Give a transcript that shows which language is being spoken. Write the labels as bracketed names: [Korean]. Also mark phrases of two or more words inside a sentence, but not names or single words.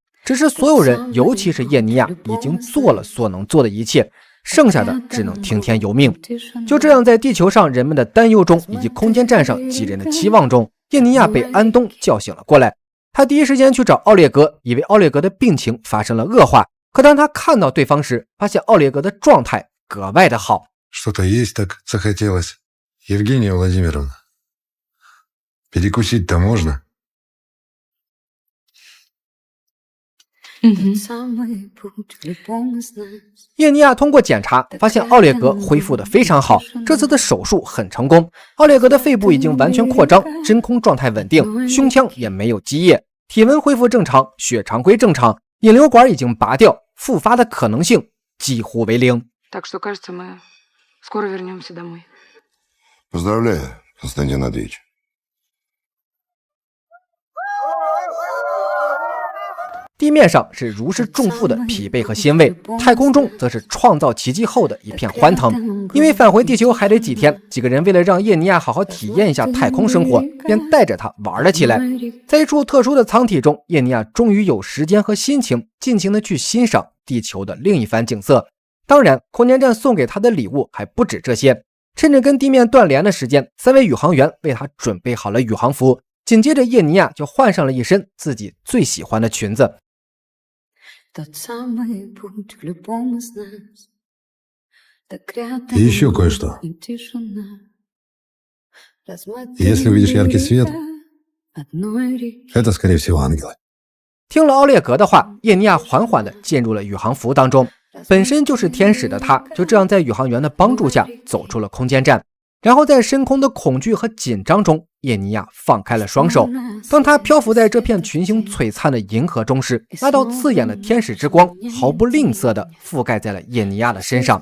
[Chinese] 只是所有人，尤其是叶尼亚，已经做了所能做的一切，剩下的只能听天由命。就这样，在地球上人们的担忧中，以及空间站上几人的期望中，叶尼亚被安东叫醒了过来。他第一时间去找奥列格，以为奥列格的病情发生了恶化。可当他看到对方时，发现奥列格的状态格外的好。 [Russian] Что-то есть так захотелось. Евгения Владимировна, перекусить-то можно? [Chinese] 叶尼亚通过检查发现奥列格恢复得非常好，这次的手术很成功。奥列格的肺部已经完全扩张，真空状态稳定，胸腔也没有积液，体温恢复正常，血常规正常，引流管已经拔掉，复发的可能性几乎为零。 [Russian] Так что, кажется, мы скоро вернемся домой. Поздравляю, Константин Андреевич. [Chinese] 地面上是如释重负的疲惫和欣慰，太空中则是创造奇迹后的一片欢腾。因为返回地球还得几天，几个人为了让叶尼亚好好体验一下太空生活，便带着他玩了起来。在一处特殊的舱体中，叶尼亚终于有时间和心情尽情的去欣赏地球的另一番景色。当然，空间站送给他的礼物还不止这些。趁着跟地面断联的时间，3位宇航员为他准备好了宇航服，紧接着叶尼亚就换上了一身自己最喜欢的裙子。 [Russian] И еще кое-что. Если увидишь яркий свет, это, скорее всего, ангелы. [Chinese] 听了奥列格的话，叶尼亚缓缓地进入了宇航服当中。本身就是天使的他，就这样在宇航员的帮助下走出了空间站。然后在深空的恐惧和紧张中，叶尼亚放开了双手。当他漂浮在这片群星璀璨的银河中时，那道刺眼的天使之光毫不吝啬地覆盖在了叶尼亚的身上。